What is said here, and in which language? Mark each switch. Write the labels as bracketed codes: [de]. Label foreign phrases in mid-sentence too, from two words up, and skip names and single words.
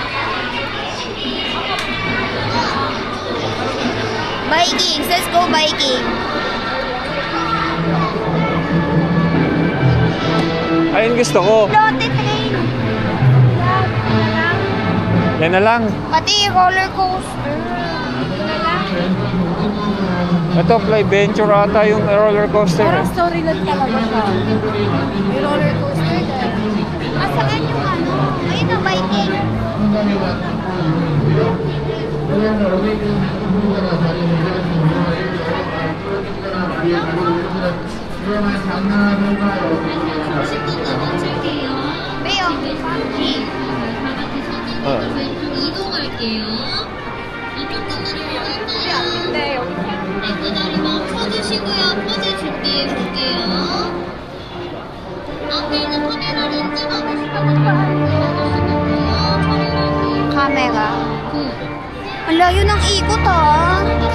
[tl] Vikings! [en] Let's go, Viking! [tl] Ayun gusto ko. Lotte train! Yan na lang. Pati [en] roller coaster. [tl] Ito, Fly Venture ata yung [en] roller coaster. [tl] Parang storyline talaga siya. May [en] roller coaster [tl] dyan. Saan yung ano? Ayun na, Viking. Beo. [ko] 이동할게요. 이쪽으로 네, 여기. 엑스다리 멈춰주시고요. 포즈 준비해볼게요. 앞에 있는 카메라 렌즈 받으시면 [tl] Camera. Ang layo ng ikot ah.